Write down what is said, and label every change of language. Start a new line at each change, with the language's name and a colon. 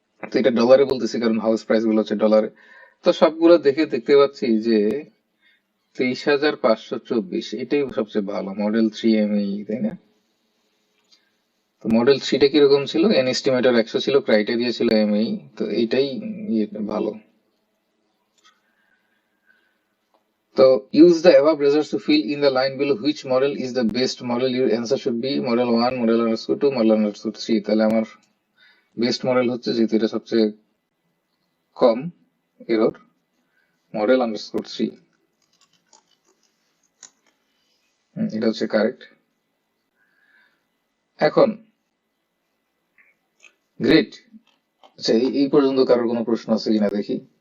Bangla: তো এটা ডলারে বলতেছি কারণ হাউস প্রাইস গুলো হচ্ছে ডলারে। তো সবগুলো দেখতে পাচ্ছি যে 23,524, এটাই সবচেয়ে ভালো মডেল 3ME, তাই না? তো মডেল 3টা কিরকম ছিল, এন এস্টিমেটর 100 ছিল, ক্রাইটেরিয়া ছিল ME, তো এইটাই ভালো।
English: So use the above results to fill in the line below which model is the best model. Your answer should be model 1, model underscore 2, model underscore 3.
Bangla: তাহলে আমার বেস্ট মডেল হচ্ছে, যেহেতু এটা সবচেয়ে কম এরর, মডেল আন্ডারস্কোর 3, এটা হচ্ছে correct. এখন great, আচ্ছা এই পর্যন্ত কারোর কোনো প্রশ্ন আছে কিনা দেখি।